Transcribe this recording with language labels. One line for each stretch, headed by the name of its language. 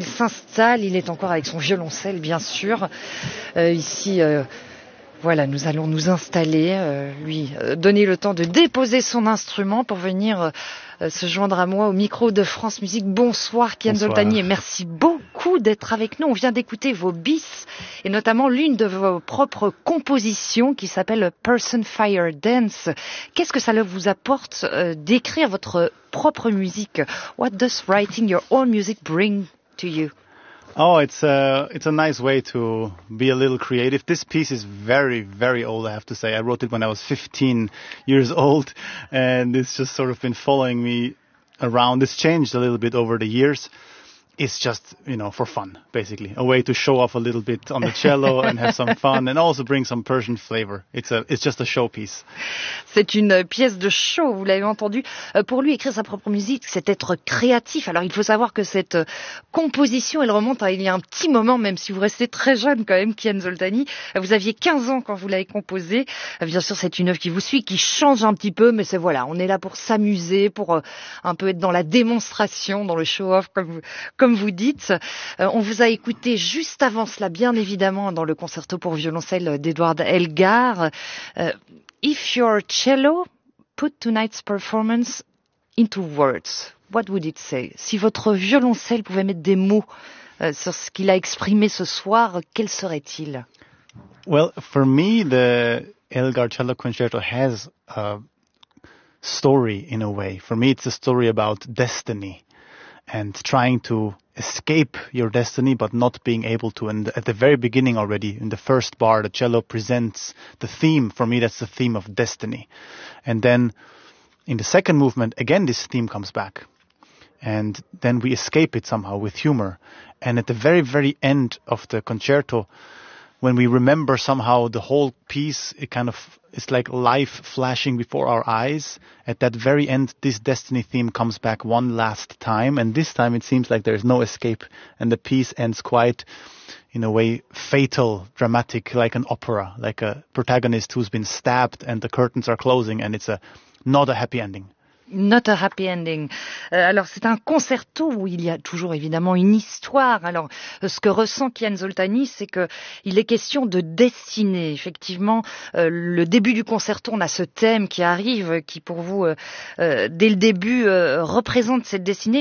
French: Il s'installe, il est encore avec son violoncelle bien sûr. Ici, voilà, nous allons nous installer, lui donner le temps de déposer son instrument pour venir se joindre à moi au micro de France Musique. Bonsoir Kian Zoltani et merci beaucoup d'être avec nous. On vient d'écouter vos bis et notamment l'une de vos propres compositions qui s'appelle Person Fire Dance. Qu'est-ce que ça vous apporte d'écrire votre propre musique?
English: What does writing your own music bring to you? Oh, it's a nice way to be a little creative. This piece is very, very old, I have to say. I wrote it when I was 15 years old, and it's just sort of been following me around. It's changed a little bit over the years. It's just, you know, for fun, basically. A way to show off a little bit on the cello and have some fun and also bring some Persian flavor. It's just a showpiece.
French: C'est une pièce de show, vous l'avez entendu. Pour lui, écrire sa propre musique, c'est être créatif. Alors, il faut savoir que cette composition, elle remonte à il y a un petit moment, même si vous restez très jeune quand même, Kian Zoltani. Vous aviez 15 ans quand vous l'avez composée. Bien sûr, c'est une œuvre qui vous suit, qui change un petit peu, mais c'est voilà, on est là pour s'amuser, pour un peu être dans la démonstration, dans le show-off, comme vous dites. On vous a écouté juste avant cela, bien évidemment, dans le concerto pour violoncelle d'Edward Elgar.
English: If your cello put tonight's performance into words, what would it say?
French: Si votre violoncelle pouvait mettre des mots sur ce qu'il a exprimé ce soir, quel serait-il?
English: Well, for me, the Elgar Cello Concerto has a story in a way. For me, it's a story about destiny. And trying to escape your destiny, but not being able to. And at the very beginning already, in the first bar, the cello presents the theme. For me, that's the theme of destiny. And then in the second movement, again, this theme comes back. And then we escape it somehow with humor. And at the very, very end of the concerto, when we remember somehow the whole piece, it kind of, it's like life flashing before our eyes. At that very end, this destiny theme comes back one last time. And this time it seems like there is no escape. And the piece ends quite, in a way, fatal, dramatic, like an opera, like a protagonist who's been stabbed and the curtains are closing. And it's not a happy ending. Not a happy ending.
French: Alors, c'est un concerto où il y a toujours évidemment une histoire. Alors, ce que ressent Kian Zoltani, c'est que il est question de destinée. Effectivement, le début du concerto, on a ce thème qui arrive, qui pour vous, dès le début, représente cette destinée.